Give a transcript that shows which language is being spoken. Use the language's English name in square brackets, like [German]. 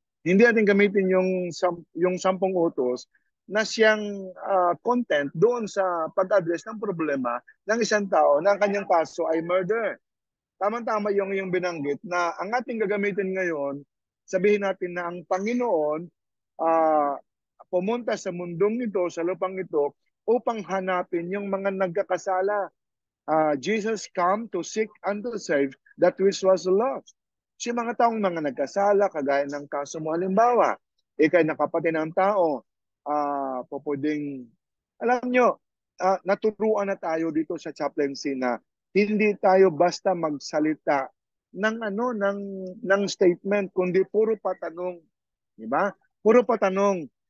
[Filipino] Hindi natin gamitin yung 10 utos na siyang content doon sa pag-address ng problema ng isang tao na ang kanyang kaso ay murder. Tama-tama yung binanggit na ang ating gagamitin ngayon, sabihin natin na ang Panginoon pumunta sa mundong ito, sa lupang ito, upang hanapin yung mga nagkakasala. [English] Jesus come to seek and to save that which was lost. [Filipino] Si mga taong mga nagkasala, kagaya ng kaso mo halimbawa, ikay nakapatid ng tao, pwedeng, alam nyo, naturuan na tayo dito sa chaplaincy na hindi tayo basta magsalita ng statement, kundi puro patanong, di ba? Puro patanong.